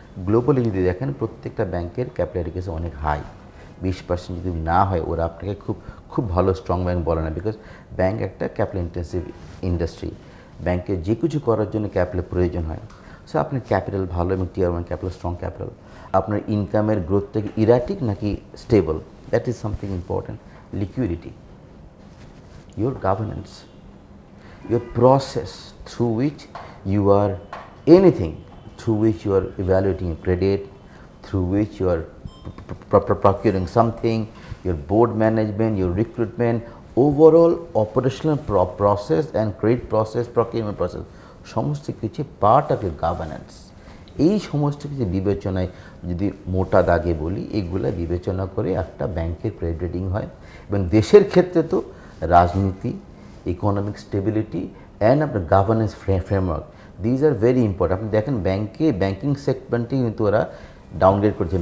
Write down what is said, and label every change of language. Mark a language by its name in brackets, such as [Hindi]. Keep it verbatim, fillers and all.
[Bangla] Globally যদি দেখেন প্রত্যেকটা ব্যাংকের ক্যাপিটাল অ্যাডিকুয়েসি অনেক হাই, বিশ পার্সেন্ট যদি না হয় ওরা আপনাকে খুব খুব ভালো স্ট্রং ব্যাংক বলে না, [English] because bank একটা capital intensive industry, [Bangla] ব্যাংকে যে কিছু করার জন্য ক্যাপিটাল প্রয়োজন হয়। সো আপনার ক্যাপিটাল ভালো এবং tier one capital strong capital, আপনার ইনকামের গ্রোথ থেকে ইরাটিক নাকি stable, [English] That is something important. Liquidity, your governance, your process through which you are anything, through which you are evaluating your credit, through which you are procuring something, your board management, your recruitment, overall operational pro- process and credit process, procurement process, [Bangla] সমস্ত কিছু [English] part of your governance. [Bangla] এই সমস্ত কিছু বিবেচনায় যদি মোটা দাগে বলি এগুলো বিবেচনা করে একটা ব্যাংকের ক্রেডিট রেটিং হয়। এবং দেশের ক্ষেত্রে তো রাজনীতি, ইকোনমিক স্টেবিলিটি অ্যান্ড আপনার governance framework, [English] These are very important. [Bangla] আপনি দেখেন ব্যাংকে ব্যাঙ্কিং সেগমেন্টেই কিন্তু ওরা ডাউনগ্রেড করেছে।